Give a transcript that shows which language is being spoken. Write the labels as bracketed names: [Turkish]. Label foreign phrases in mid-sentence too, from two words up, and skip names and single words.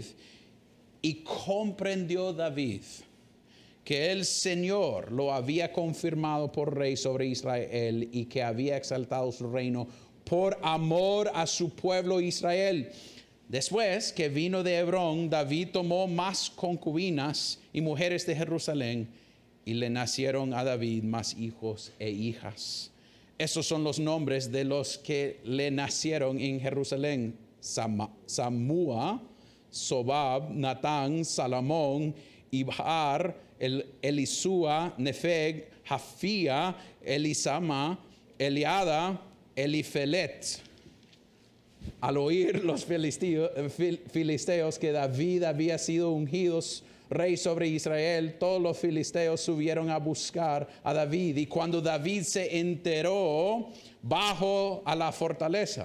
[Spanish] Y comprendió David que el Señor lo había confirmado por rey sobre Israel y que había exaltado su reino por amor a su pueblo Israel. Después que vino de Hebrón, David tomó más concubinas y mujeres de Jerusalén, y le nacieron a David más hijos e hijas. Esos son los nombres de los que le nacieron en Jerusalén: Samúa, Sobab, Natán, Salomón, Ibhar, Elisúa, Nefeg, Jafía, Elisama, Eliada, Elifelet. Al oír los filisteos que David había sido ungido rey sobre Israel, todos los filisteos subieron a buscar a David. Y cuando David se enteró, bajó a la fortaleza.